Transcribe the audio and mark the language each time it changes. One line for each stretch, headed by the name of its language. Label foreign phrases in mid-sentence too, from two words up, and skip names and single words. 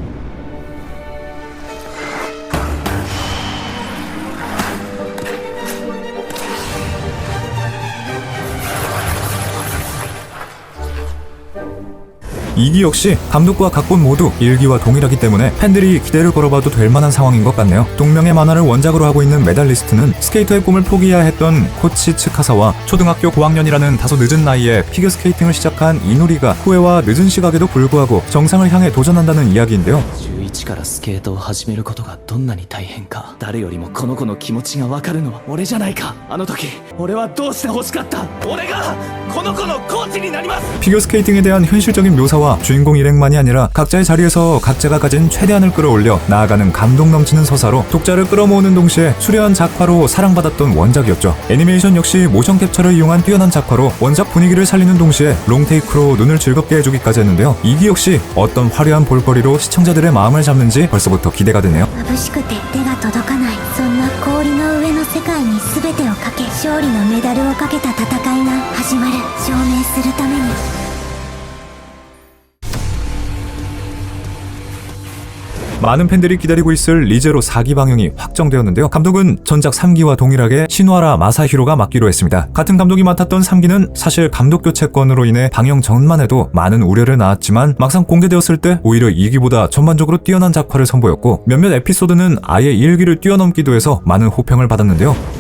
Korean: 이기 역시 감독과 각본 모두 일기와 동일하기 때문에 팬들이 기대를 걸어봐도 될 만한 상황인 것 같네요. 동명의 만화를 원작으로 하고 있는 메달리스트는 스케이터의 꿈을 포기해야 했던 코치 츠카사와 초등학교 고학년이라는 다소 늦은 나이에 피겨스케이팅을 시작한 이누리가 후회와 늦은 시각에도 불구하고 정상을 향해 도전한다는 이야기인데요.
Japanese: 11 からスケートを始めることがどんなに大変か誰よりもこの子の気持ちが分かるのは俺じゃないかあの時俺はどうして欲しかった俺がこの子のコーチになります
Korean: 피겨스케이팅에 대한 현실적인 묘사와 주인공 일행만이 아니라 각자의 자리에서 각자가 가진 최대한을 끌어올려 나아가는 감동 넘치는 서사로 독자를 끌어모으는 동시에 수려한 작화로 사랑받았던 원작이었죠. 애니메이션 역시 모션 캡처를 이용한 뛰어난 작화로 원작 분위기를 살리는 동시에 롱테이크로 눈을 즐겁게 해주기까지 했는데요. 이기 역시 어떤 화려한 볼거리로 시청자들의 마음을 잡는지 벌써부터 기대가 되네요.
Japanese: 眩しくて手が届かないそんな氷の上の世界に全てをかけ勝利のメダルをかけた戦いが始まる証明するために
Korean: 많은 팬들이 기다리고 있을 리제로 4기 방영이 확정되었는데요. 감독은 전작 3기와 동일하게 시노하라 마사히로가 맡기로 했습니다. 같은 감독이 맡았던 3기는 사실 감독 교체건으로 인해 방영 전만 해도 많은 우려를 낳았지만 막상 공개되었을 때 오히려 2기보다 전반적으로 뛰어난 작화를 선보였고 몇몇 에피소드는 아예 1기를 뛰어넘기도 해서 많은 호평을 받았는데요.